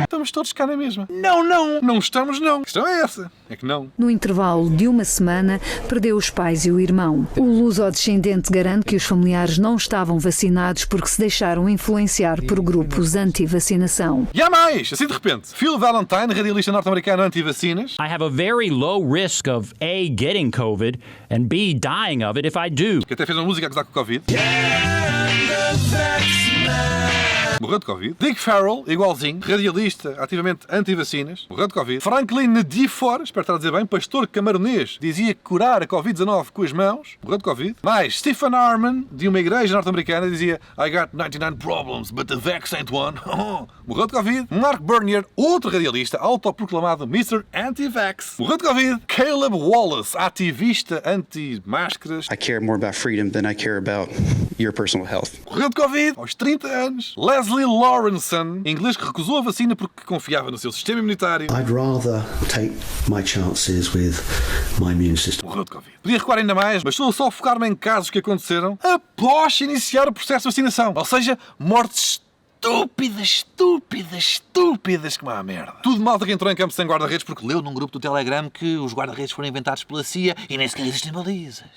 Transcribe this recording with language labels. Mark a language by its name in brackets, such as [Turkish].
[Portuguese] Estamos todos cá na mesma. Não estamos não. A questão é essa. É que não. No intervalo de uma semana, perdeu os pais e o irmão. O luso-descendente garante que os familiares não estavam vacinados porque se deixaram influenciar por grupos anti-vacinação. E há mais! Assim de repente, Phil Valentine, radialista norte-americano anti-vacinas. [English] I have a very low risk of A, getting COVID, and B, dying of it if I do. [Portuguese] Que até fez uma música a gozar com o Covid. morreu de Covid. Dick Farrell, igualzinho, radialista, ativamente anti-vacinas, morreu de Covid. Franklin Nedifor, espero estar a dizer bem, pastor camaronês, dizia que curar a Covid-19 com as mãos, morreu de Covid. Mais Stephen Harmon, de uma igreja norte-americana, dizia [English] I got 99 problems, but the vax ain't one. [Portuguese] Morreu de Covid. Mark Bernier, outro radialista, autoproclamado Mr. Anti-Vax, morreu de Covid. Caleb Wallace, ativista anti-máscaras. [English] I care more about freedom than I care about your personal health. [Portuguese] Morreu de Covid aos 30 anos. Leslie Lawrenson, inglês que recusou a vacina porque confiava no seu sistema imunitário. [English] I'd rather take my chances with my immune system. [Portuguese] Morreu de Covid. Podia recuar ainda mais, mas estou só a focar-me em casos que aconteceram após iniciar o processo de vacinação. Ou seja, mortes estúpidas como a merda. Tudo malta que entrou em campo sem guarda-redes porque leu num grupo do Telegram que os guarda-redes foram inventados pela CIA e nem sequer existem balizas.